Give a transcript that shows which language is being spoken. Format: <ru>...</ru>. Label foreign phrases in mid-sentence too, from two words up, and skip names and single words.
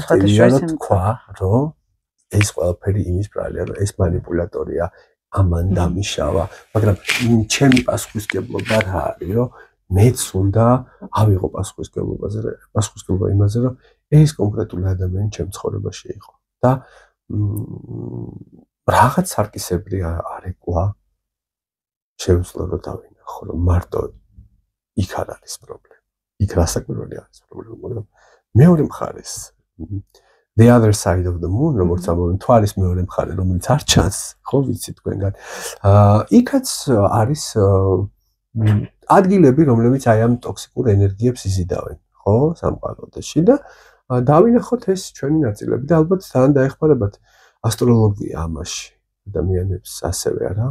<ka>სხვადასხვა თქვა, რომ ეს ყველაფერი იმის ბრალია, რომ ეს манипуляტორია, ამან დამიშავა, მაგრამ ჩემი პასუხისგებლობა რა არის, რომ მეც უნდა ავიღო პასუხისგებლობა იმაზე, რომ ეს კონკრეტული ადამიანი ჩემ ცხოვრებაში იყო და რაღაც სარკისებრი არეკვა შეუძლო რომ დავინახო, რომ მარტო იქ არ არის პრობლემა. იქ რასაკვირველი არის პრობლემა, მაგრამ მეორე მხარეს</ka> <en>the other side of the moon,</en> <ka>როგორც ამბობენ, თვალის მეორე მხარე, რომელიც არ ჩანს, ხო ვიცი თქვენგან. იქაც არის ადგილები, რომლებიც აი ამ ტოქსიკურ ენერგიებს იზიდავენ, ხო, სამყაროდაში და დავინახოთ ეს ჩვენი ნაწილები და ალბათ თან დაეხმარებათ ასტროლოგია ამაში ადამიანებს ასევე არა?</ka>